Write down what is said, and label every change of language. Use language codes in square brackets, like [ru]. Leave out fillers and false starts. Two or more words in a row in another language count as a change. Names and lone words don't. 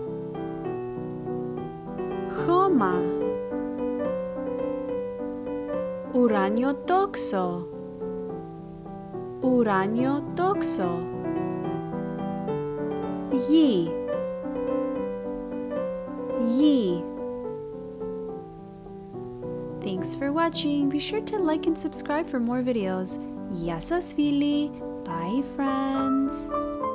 [el] Χώμα. Ουράνιο τόξο. Ουράνιο τόξο. Γη. Γη. [en] Thanks for watching. Be sure to like and subscribe for more videos. [el] Γεια σας φίλοι. [en] Bye friends.